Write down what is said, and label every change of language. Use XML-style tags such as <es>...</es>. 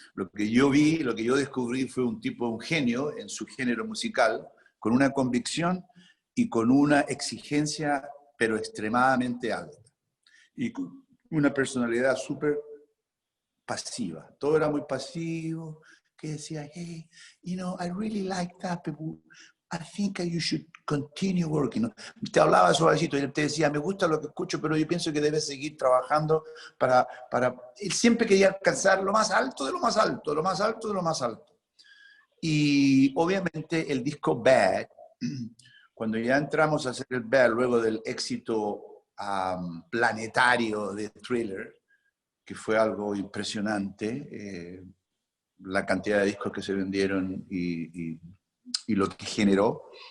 <es>Lo que yo vi, lo que yo descubrí fue un tipo, un genio en su género musical, con una convicción y con una exigencia, pero extremadamente alta. Y con una personalidad súper pasiva. Todo era muy pasivo, que decía,</es> <en>hey, I really like that, I think you should continue working.</en> <es>Te hablaba suavecito y él te decía, me gusta lo que escucho, pero yo pienso que debes seguir trabajando para... Él siempre quería alcanzar lo más alto de lo más alto, lo más alto de lo más alto. Y obviamente el disco Bad, cuando ya entramos a hacer el Bad, luego del éxito planetario de Thriller, que fue algo impresionante, la cantidad de discos que se vendieron y lo que generó.</es>